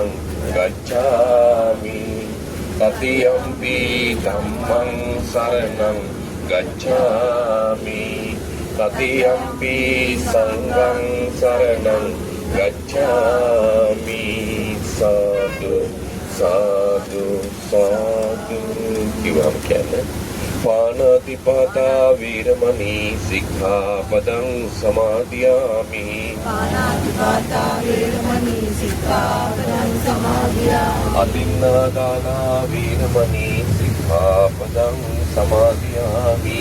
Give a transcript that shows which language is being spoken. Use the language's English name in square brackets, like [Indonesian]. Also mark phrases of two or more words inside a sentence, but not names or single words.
[Pali] गच्छामि तृतीयम्पि धम्मं शरणं गच्छामि तृतीयम्पि संघं शरणं गच्छामि साधु साधु साधु किवहं कहते पानातिपाता वीरमणि सिक्खापदं समादयामि पानातिपाता वीरमणि सिक्खापदं समादयामि अतिन्नादाना वीरमणि सिक्खापदं समादयामि